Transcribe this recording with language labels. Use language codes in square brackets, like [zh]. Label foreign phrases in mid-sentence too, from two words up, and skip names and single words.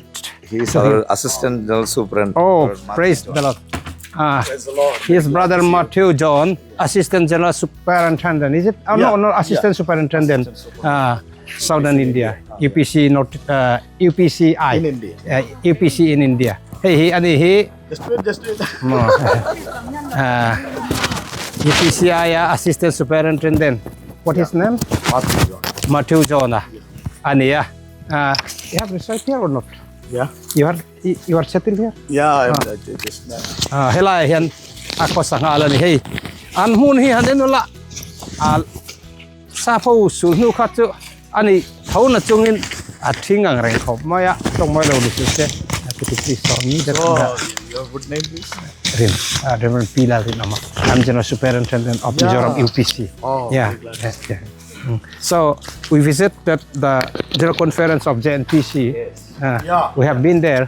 [en] He's our assistant general superintendent. Oh, praise the Lord. Praise the Lord. His brother Matthew John, assistant general superintendent. Is it? Oh, Yeah. No, assistant superintendent. Southern India. UPC not UPCI. In India. UPC in India. He. Just wait. UPCI assistant superintendent. What his name? Matthew John. Ania. You have resided here or not? Yeah. You are settled here? Yeah, just now. [lus] Helai hian ako sa ngalan ni hey. An hun hi hanen wala. Sa pho sul nu khat chu ani thau na chungin athingang reng khop maya tong mai lo ni se. [en] Please tell me that. Your good name, please. Reverend Pila Rinama. I'm General Superintendent of Mizoram UPC. Oh, yeah. So we visited the General Conference of Jnpc. Yeah. We have been there.